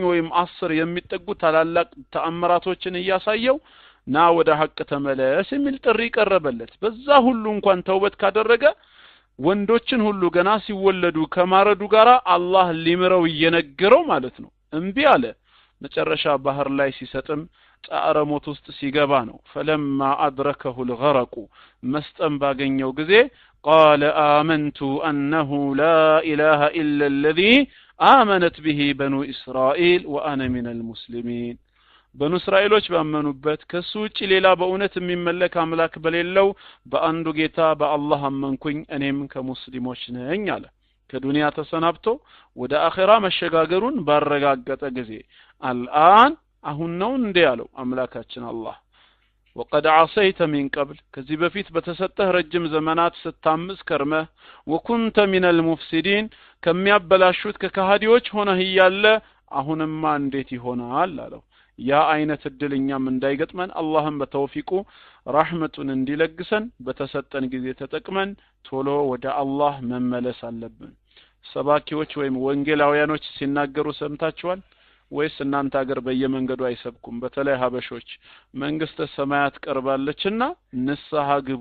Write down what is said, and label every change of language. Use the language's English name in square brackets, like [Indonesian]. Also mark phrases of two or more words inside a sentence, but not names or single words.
[Amharic] ወይም 10 የሚጠጉ ታላላቅ ተአምራቶችን ያሳየው ና ወደ ሐቅ ተመለስ የሚል ጥሪ ቀረበለት በዛ ሁሉ እንኳን ተውበት ካደረገ ወንዶችን ሁሉ ገና ሲወለዱ ከማረዱ ጋራ አላህ ሊምረው እየነገረው ማለት ነው እንቢ አለ መጨረሻ ባህር ላይ ሲሰጥም ጣዕረሞት ውስጥ ሲገባ ነው [Arabic] فلما ادركه الغرق [Amharic] መስጠም ባገኘው ጊዜ [Arabic] قال آمنت أنه لا إله إلا الذي آمنت به بنو إسرائيل وأنا من المسلمين [Amharic] በኑ እስራኤሎች ባመኑበት ከሱ ውጪ ሌላ በእውነት የሚመለክ አምላክ በሌለው በአንዱ ጌታ በአላህ አመንኩኝ እኔም ከሙስሊሞች ነኝ አለ ከዱንያ ተሰናብቶ ወደ አኺራ መሸጋገሩን ባረጋገጠ ጊዜ አልአን አሁን ነው እንደ ያለው አምላካችን አላህ [Arabic] وقد عصيت من قبل [Amharic] ከዚህ በፊት በተሰጠህ ረጅም ዘመናት ስታምስ ከርመህ [Arabic] وكنت من المفسدين [Amharic] ከሚያበላሹት ከካሃዲዎች ሆነህ ያለ አሁንማ እንዴት ይሆናል አለው ያ አይነት እድልኛም እንዳይገጥመን አላህም በተውፊቁ ረህመቱን እንዲለግሰን በተሰጠን ጊዜ ተጠቅመን ቶሎ ወደ አላህ መመለስ አለብን ሰባኪዎች ወይም ወንጌላውያኖች ሲናገሩ ሰምታችኋል ወይስ እናንተ ሀገር በየመንገዱ አይሰብኩም በተለይ ሀበሾች መንግስተ ሰማያት ቀርባለችና ንስሐ ግቡ